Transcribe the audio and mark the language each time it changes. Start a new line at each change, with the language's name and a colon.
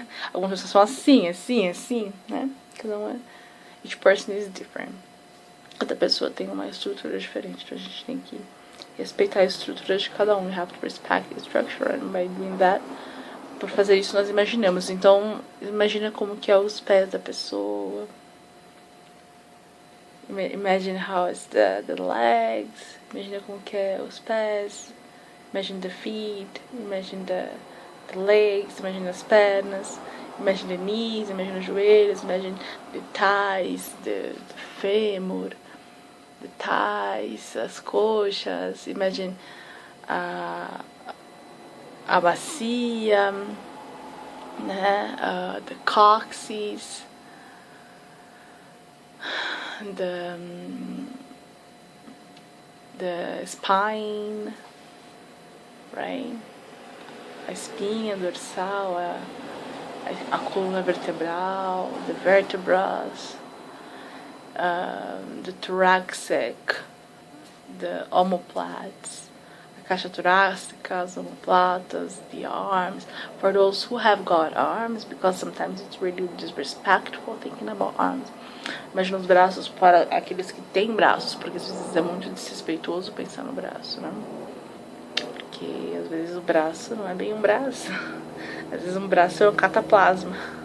Portuguese: Algumas pessoas são assim, né? Cada uma,
English: each person is different.
Portuguese: Cada pessoa tem uma estrutura diferente, então a gente tem que respeitar a estrutura de cada um.
English: You have to respect the structure, and by doing that,
Portuguese: por fazer isso nós imaginamos. Então, imagina como que é os pés da pessoa.
English: Imagine how it's the legs.
Portuguese: Imagina como que é os pés.
English: Imagine the feet. Imagine the legs.
Portuguese: Imagine as pernas.
English: Imagine the knees.
Portuguese: Imagine os joelhos.
English: Imagine the thighs, the femur, the thighs,
Portuguese: as coxas. Imagine a bacia, né?
English: The coccyx. The spine, right?
Portuguese: A espinha dorsal, a coluna vertebral,
English: the vertebras, the thoracic, the omoplates,
Portuguese: a caixa torácica, as omoplatas,
English: the arms. For those who have got arms, because sometimes it's really disrespectful thinking about arms.
Portuguese: Imagina os braços para aqueles que têm braços, porque às vezes é muito desrespeitoso pensar no braço, né? Porque às vezes o braço não é bem um braço. Às vezes um braço é um cataplasma.